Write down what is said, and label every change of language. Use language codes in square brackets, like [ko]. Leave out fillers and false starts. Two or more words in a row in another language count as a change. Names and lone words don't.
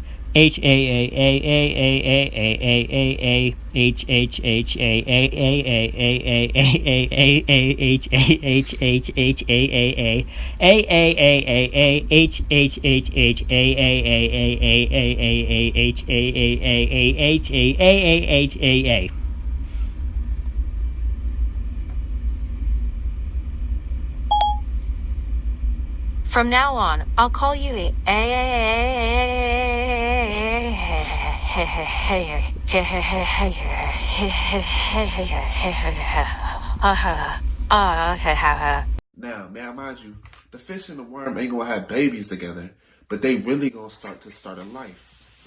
[en] H A A A A A A A A A H H H A A A A A A A A H H H H A A A A A A H H H H A A A A A A H A A A H A A H A A. From now on, I'll call you Now, mind you, the fish and the worm ain't gonna have babies together, but they really gonna start a life.